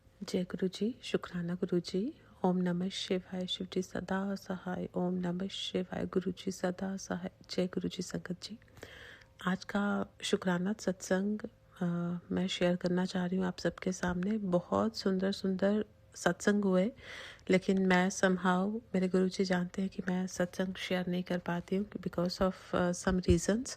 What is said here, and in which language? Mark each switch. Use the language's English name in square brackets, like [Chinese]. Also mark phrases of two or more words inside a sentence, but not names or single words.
[Hindi] जय गुरु जी, शुक्राना गुरु जी। ओम नमः शिवाय, शिव जी सदा सहाय। ओम नमः शिवाय, गुरु जी सदा सहाय। जय गुरु जी संगत जी। आज का शुक्राना सत्संग मैं शेयर करना चाह रही हूँ आप सबके सामने। बहुत सुंदर सुंदर सत्संग हुए, लेकिन मैं समहाउ, मेरे गुरु जी जानते हैं कि मैं सत्संग शेयर नहीं कर पाती हूँ [English] because of some reasons.